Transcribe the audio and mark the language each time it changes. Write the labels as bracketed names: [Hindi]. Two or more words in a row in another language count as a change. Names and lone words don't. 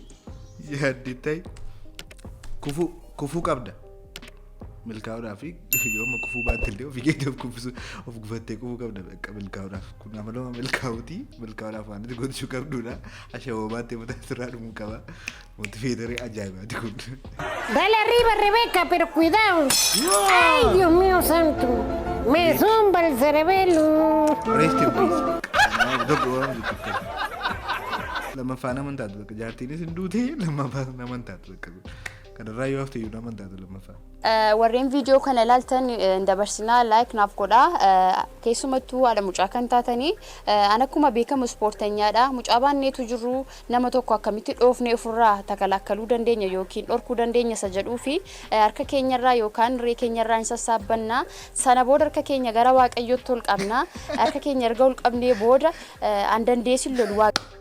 [Oromo] Yaaddi ta'e kufuu qabda milkaa'uudhaaf yooma kufuu baatte illee ofii keetii of gufattee kufuu qabda bakka milkaa'uudhaaf kun amaluma milkaa'uuti milkaa'uudhaaf waan itti gochuu qabdudha ashaboo baattee mataa irraa dhumuu qaba motiveetarii ajaa'ibaati kun. [Spanish] Dale arriba Rebeca, pero cuidado. Ay, Dios mío santo. Me zumba el cerebelo. [English] Rest in peace. [Oromo] Lammaffaa nama hin taatu bakka jaartiinis hin duute lammaffaa nama hin taatu bakka kanarraa yoo hafte iyyuu nama hin taatu lammaffaa. Warreen viidiyoo kana ilaaltan dabarsinaa laayik naaf godhaa keessumattuu haadha mucaa kan taatanii an akkuma beekamu ispoortenyaadha mucaa baanneetu jirru nama tokko akkamitti dhoofnee ofirraa takalakkaluu dandeenya yookiin dhorkuu dandeenya isa jedhuu fi harka keenyarraa yookaan ree keenyarraa hin sassaabbannaa sana booda harka keenya gara waaqayyootti ol qabnaa harka keenya erga ol qabnee booda an dandeessin lolu waaqa.